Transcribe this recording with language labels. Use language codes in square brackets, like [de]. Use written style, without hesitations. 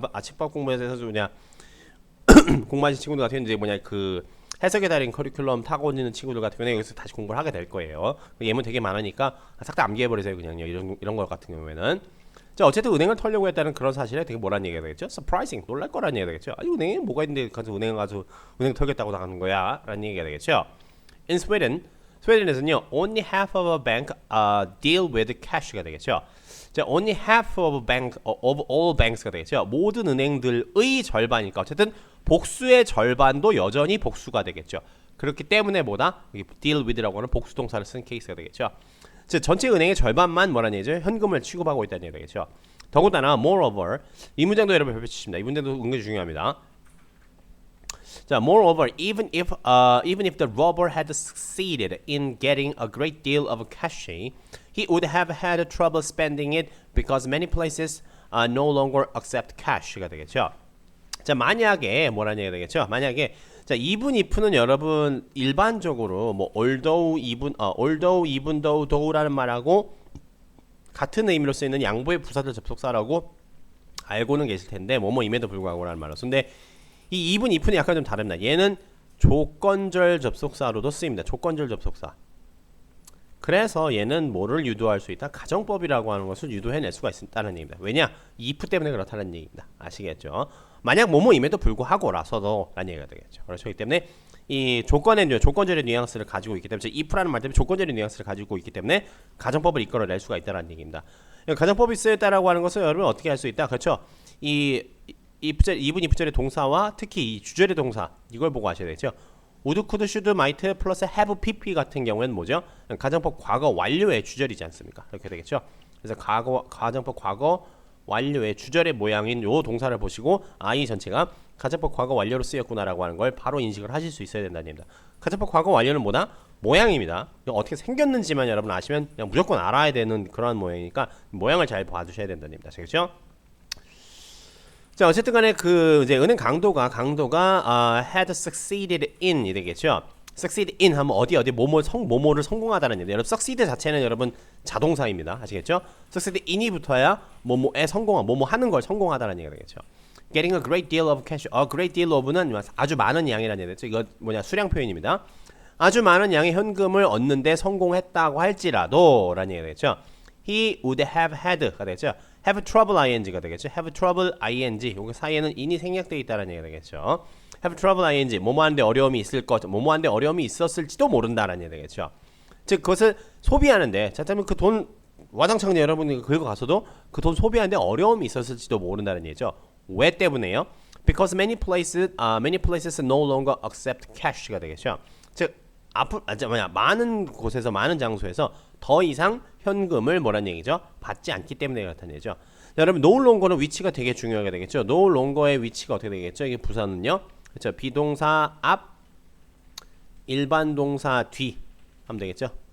[ko] 아침밥 공부에서 그냥 공부하신 친구들 같은 경우는 이제 뭐냐 그 해석의 달인 커리큘럼 타고 있는 친구들 같은 경우는 여기서 다시 공부를 하게 될 거예요. 예문 되게 많으니까 싹 다 암기해버리세요 그냥요. 이런 거 같은 경우에는. 자 어쨌든 은행을 털려고 했다는 그런 사실에 되게 뭐라는 얘기가 되겠죠? surprising 놀랄 거라는 얘기가 되겠죠. 아니 은행에 뭐가 있는데 가서 은행 가서 은행 털겠다고 나가는 거야 라는 얘기가 되겠죠. [en] In Sweden [ko] 스웨덴에서는요 [en] only half of a bank deal with cash가 되겠죠. 자, only half of a bank of all banks [ko] 가 되겠죠. 모든 은행들의 절반이니까 어쨌든 복수의 절반도 여전히 복수가 되겠죠. 그렇기 때문에 뭐다? deal with라고 하는 복수 동사를 쓴 케이스가 되겠죠. 즉 전체 은행의 절반만 뭐라는 얘기죠? 현금을 취급하고 있다는 얘기가 되겠죠. 더군다나 moreover 이 문장도 여러분 펼치십니다. 이 문장도 은근히 중요합니다. [en] 자, moreover, even if the robber had succeeded in getting a great deal of cash, he would have had trouble spending it because many places no longer accept cash가 되겠죠. [ko] 자, 만약에 뭐라는 얘기가 되겠죠? 만약에 자, even if는 여러분 일반적으로 뭐 although, even though라는 말하고 같은 의미로 쓰이는 양보의 부사절 접속사라고 알고는 계실 텐데 뭐뭐임에도 불구하고라는 말로. 근데 이 even if는 약간 좀 다릅니다. 얘는 조건절 접속사로도 쓰입니다. 조건절 접속사. 그래서 얘는 뭐를 유도할 수 있다? 가정법이라고 하는 것을 유도해낼 수가 있다는 얘기입니다. 왜냐? if 때문에 그렇다는 얘기입니다. 아시겠죠? 만약 뭐뭐임에도 불구하고라서도 라는 얘기가 되겠죠. 그렇죠. 그렇기 때문에 이 조건절의 뉘앙스를 가지고 있기 때문에 if라는 말 때문에 조건절의 뉘앙스를 가지고 있기 때문에 가정법을 이끌어낼 수가 있다는 얘기입니다. 가정법이 쓰였다라고 하는 것을 여러분 어떻게 할 수 있다? 그렇죠? even if절의 동사와 특히 이 주절의 동사 이걸 보고 하셔야 되겠죠. [en] would, could, should, might [ko] 플러스 have, pp 같은 경우에는 뭐죠? 가정법 과거 완료의 주절이지 않습니까? 이렇게 되겠죠. 그래서 가정법 과거 완료의 주절의 모양인 요 동사를 보시고 이 전체가 가정법 과거 완료로 쓰였구나라고 하는 걸 바로 인식을 하실 수 있어야 된다는 얘기입니다. 가정법 과거 완료는 뭐다? 모양입니다. 어떻게 생겼는지만 여러분 아시면 그냥 무조건 알아야 되는 그런 모양이니까 모양을 잘 봐주셔야 된다는 얘기입니다. 아시겠죠? 자 어쨌든 간에 그 이제 은행 강도가 [en] had succeeded in이 [ko] 되겠죠. succeed in 하면 어디 뭐뭐를 성공하다는 얘기예요. 여러분 succeed 자체는 여러분 자동사입니다. 아시겠죠? succeed in이 붙어야 뭐뭐에 성공한 뭐뭐 하는 걸 성공하다는 얘기가 되겠죠. [en] getting a great deal of cash. [ko] a great deal of는 아주 많은 양이라는 얘기죠. 이거 뭐냐 수량 표현입니다. 아주 많은 양의 현금을 얻는데 성공했다고 할지라도 라는 얘기가 되겠죠. [en] He would have had [ko] 가 되겠죠. [en] have trouble ing가 되겠죠. [ko] have trouble ing 여기 사이에는 in이 생략되어 있다는 얘기가 되겠죠. have trouble ing 뭐뭐하는데 어려움이 있을 것 뭐뭐하는데 어려움이 있었을지도 모른다라는 얘기가 되겠죠. 즉 그것을 소비하는데 자 그러면 그 돈 와장창 여러분이 긁어 가서도 그 돈 소비하는데 어려움이 있었을지도 모른다는 얘기죠. 왜 때문에요? [en] Because many places no longer accept cash가 되겠죠. [ko] 즉 많은 곳에서 많은 장소에서 더 이상 현금을 뭐란 얘기죠? 받지 않기 때문에 그렇다는 얘기죠. 자, 여러분 no longer는 위치가 되게 중요하게 되겠죠. no longer의 위치가 어떻게 되겠죠? 이게 부사는요. 그렇죠. 비동사 앞, 일반 동사 뒤 하면 되겠죠.